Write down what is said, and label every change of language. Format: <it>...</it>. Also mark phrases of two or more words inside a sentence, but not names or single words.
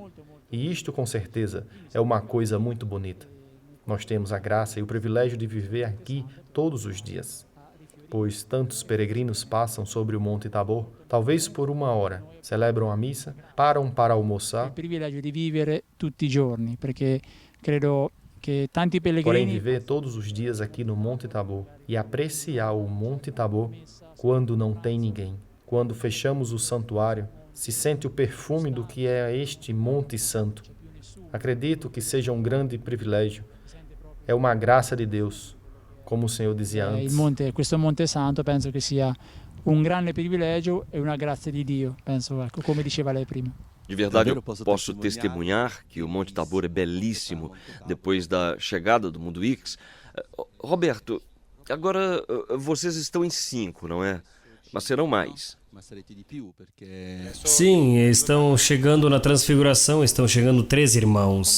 <pt>E isto, com certeza, é uma coisa muito bonita. Nós temos a graça e o privilégio de viver aqui todos os dias, pois tantos peregrinos passam sobre o Monte Tabor, talvez por 1 hora, celebram a missa, param para almoçar. O privilégio de viver</pt> <it>tutti i giorni, porque credo que tanti</it> <pt>Porém,</pt> <it>pellegrini</it> <pt>viver todos os dias aqui no Monte Tabor e apreciar o Monte Tabor quando não tem ninguém, quando fechamos o santuário, se sente o perfume do que é este Monte Santo. Acredito que seja um grande privilégio. É uma graça de Deus, como o Senhor dizia antes.</pt> <it>questo Monte Santo penso che sia un grande privilegio e una grazia di Dio, penso, ecco, come diceva lei prima.</it> <pt>De verdade, eu posso testemunhar que o Monte Tabor é belíssimo depois da chegada do Mundo X. Roberto, agora vocês estão em 5, não é? Mas serão mais. Sim, estão chegando na Transfiguração, estão chegando 3 irmãos.</pt>